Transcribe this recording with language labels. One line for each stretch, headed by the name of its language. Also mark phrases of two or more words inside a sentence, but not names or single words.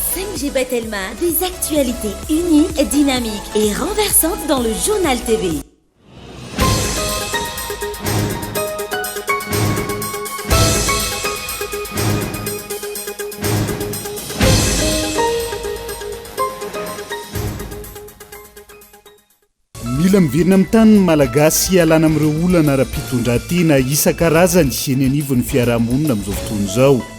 French: MGB Telma, des actualités uniques, dynamiques et renversantes dans le journal TV.
Malagasy: Mila miverina amin'ny tany malagasy alana amin'ireo olana ara-pitondran-tena isan-karazany eny anivon'ny fiarahamonina amin'izao fotoana izao.